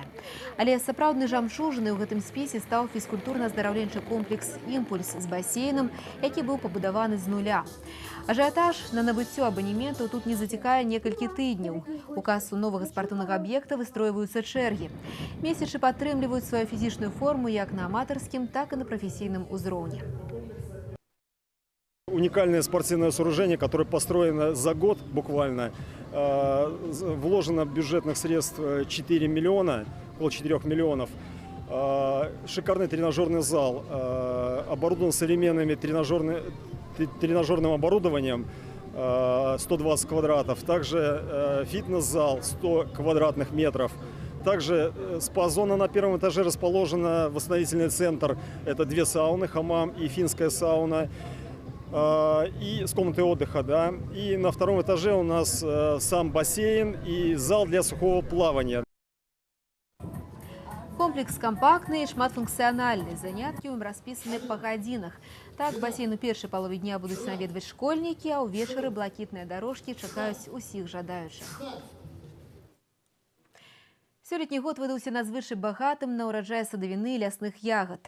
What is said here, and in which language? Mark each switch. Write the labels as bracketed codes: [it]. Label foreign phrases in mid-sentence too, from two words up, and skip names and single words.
[be] Але сапраўднай жамчужынай у гэтым спісе стаў фізкультурна-аздараўленчы комплекс «Імпульс» з басейнам, які быў пабудаваны з нуля. Ажыятаж на набыццё абанементаў тут не зацікае некалькі тыдняў. У касу новага спартыўнага аб'екта выстройваюцца чэргі. Месячы падтрымліваюць сваю фізічную форму як на аматарскім, так и на профессийном узроўні. [ru] Уникальное спортивное сооружение, которое построено за год буквально. Вложено бюджетных средств 4 миллиона, около 4 миллионов. Шикарный тренажерный зал, оборудован современными тренажерным оборудованием, 120 квадратов. Также фитнес-зал 100 квадратных метров. Также спа-зона на первом этаже расположена, восстановительный центр. Это 2 сауны, хамам и финская сауна. И с комнатой отдыха, да. И на втором этаже у нас сам бассейн и зал для сухого плавания. [be] Комплекс компактны і шматфункцыянальны. Заняткі ў ім распісаны па гадзінах. Так, басейн у першай палове дня будуць наведваць школьнікі, а ўвечары блакітныя дарожкі чакаюць усіх жадаючых. Сёлетні год выдаўся надзвычай багатым на ўраджай садавіны і лясных ягад.